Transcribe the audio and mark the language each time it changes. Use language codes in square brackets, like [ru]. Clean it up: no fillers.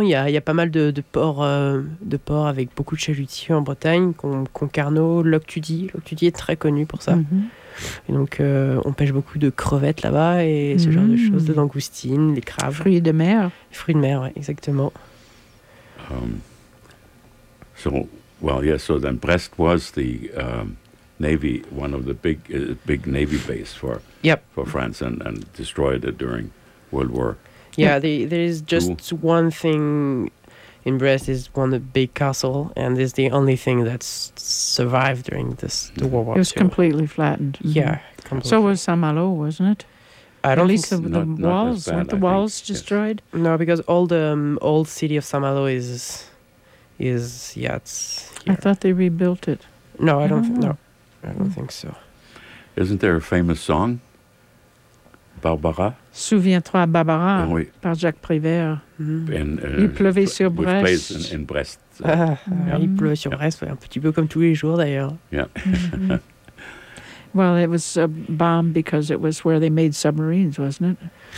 [fr] Il y a pas mal de ports, avec beaucoup de chalutiers en Bretagne, Concarneau, Loc-Tudy est très connu pour ça. Mm-hmm. Et donc, on pêche beaucoup de crevettes là-bas et ce genre de choses, de langoustines, les crabes. Fruits de mer. Fruits de mer, ouais, exactement. [en] So then Brest was the Navy, one of the big Navy base for France and destroyed it during World War. Yeah, there is just one thing in Brest, is one of the big castle, and is the only thing that's survived during the World War II. It was completely flattened. Yeah, completely. So was Saint-Malo, wasn't it? Weren't the walls destroyed? Yes. No, because all the old city of Saint-Malo is here. I thought they rebuilt it. No, I don't know. I don't think so. Isn't there a famous song? Barbara? [fr] Souviens-toi, Barbara, par Jacques Prévert. Il pleuvait sur Brest. [en] In Brest. [fr] Il pleuvait sur Brest, un petit peu comme tous les jours, d'ailleurs. [en] Yeah. Well, it was a bomb because it was where they made submarines, wasn't it?